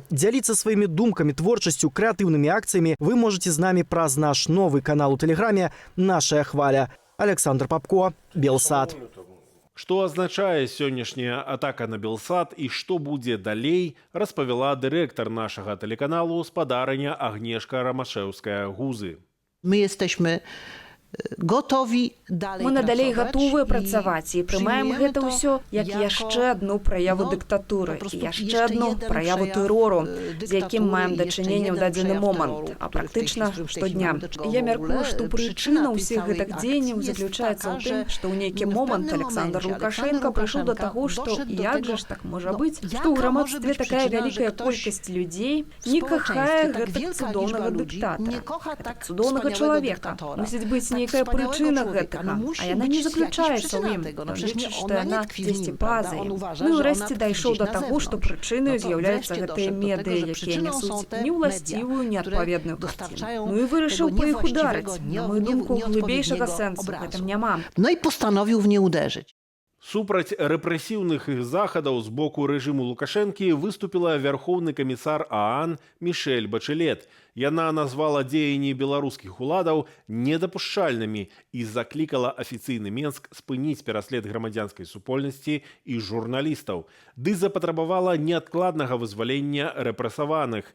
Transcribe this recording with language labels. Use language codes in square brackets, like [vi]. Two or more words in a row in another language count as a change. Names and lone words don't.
[be] Дзяліцца сваімі думкамі, творчасцю, крэатыўнымі акцыямі вы можете з намі праз наш новы канал у Тэлеграме «Нашая хваля». Александр Папко, Белсат. Што азначае сённяшняя атака на Белсат і што будзе далей, распавяла дырэктар нашага тэлеканалу спадарыня Агнешка Рамашэўская-Гузы. [pl] My jesteśmy gotowi dalej [be] Мы надалей [pl] pracować [be] гатовыя [pl] i [be] працаваць і прымаем [pl] przyjmujemy [be] гэта [pl] to [be] ўсё як [pl] jako, [be] яшчэ адну праяву [pl] no, [be] дыктатуры [pl] po prostu [be] і яшчэ [pl] jeszcze [be] адну [pl] jeden [be] праяву [pl] przejaw, [be] тэрору, e, з якім маем [pl] dyktatury, [be] дачыненне ў [pl] jeszcze [be] дадзены [pl] jeden [be] момант, [pl] przejaw [be] а [pl] terroru, [be] практычна [pl] który w tej chwili [be] штодня. [pl] mamy do czego [be] Я [pl] w [be] мяркую, [pl] ogóle. [be] што [pl] Przyczyna [be] прычына [pl] tej [be] ўсіх [pl] całej [be] гэтых [pl] akcji [be] дзеянняў [pl] jest [be] заключаецца [pl] taka, [be] ў тым, [pl] że [be] што ў нейкі [pl] w [be] момант [pl] pewnym [be] Александр [pl] momencie [be] Лукашенко [pl] Александр [be] прыйшоў да [pl] Лукашенко [be] таго, што [pl] doszedł do [be] як [pl] tego, [be] жа ж так можа [pl] no, [be] быць, што [pl] jaka [be] ў [pl] może [be] грамадстве [pl] być [be] такая [pl] przyczyna, [be] вялікая [pl] że ktoś [be] колькасць людзей [pl] w [be] не [pl] społeczeństwie, [be] кахае [pl] tak [be] гэтак [pl] wielka [be] цудоўнага [pl] liczba ludzi [be] дыктатара, [pl] nie kocha tak [be] цудоўнага [pl] wspaniałego [be] чалавека. [pl] dyktatora, [be] Мусіць быць [pl] tak [be] нейкая [pl] wspaniałego [be] прычына [pl] człowieka. [be] гэтага, [pl] musi [be] а яна [pl] być [be] не [pl] jakaś [be] заключаецца ў [pl] przyczyna [be] ім. [pl] tego. No [be] Ён [pl] przecież [be] лічыць, [pl] nie, [be] што [pl] ona [be] яна [pl] nie tkwi w [be] дзесьці [pl] nim, [be] па-за [pl] prawda? On [be] ім. [pl] uważa, [be] Ну і [pl] że [be] ўрэшце [pl] ona tkwi [be] дайшоў [pl] gdzieś [be] да [pl] na [be] таго, што [pl] zewnątrz. [be] прычынаю [pl] No to [be] з'яўляюцца [pl] wreszcie [be] гэтыя [pl] doszedł do tego, [be] медыі, [pl] że [be] якія [pl] przyczyną [be] нясуць [pl] są te [be] неўласцівую, [pl] media, [be] неадпаведную [pl] które [be] карціну. [pl] dostarczają [be] Ну і вырашыў [pl] tego [be] па іх [pl] niewłaściwego, [be] ударыць. На мою [pl] nie- [be] думку, глыбейшага [pl] nieodpowiedniego [be] сэнсу в [pl] obrazu. [be] гэтым няма. [pl] No i postanowił w nie uderzyć. [be] Супраць рэпрэсіўных захадаў з боку рэжыму Лукашэнкі выступіла вярхоўны камісар ААН Мішэль Бачэлет. Яна назвала дзеянні беларускіх уладаў недапушчальнымі і заклікала афіцыйны Менск спыніць пераслед грамадзянскай супольнасці і журналістаў, ды запатрабавала неадкладнага вызвалення рэпрэсаваных.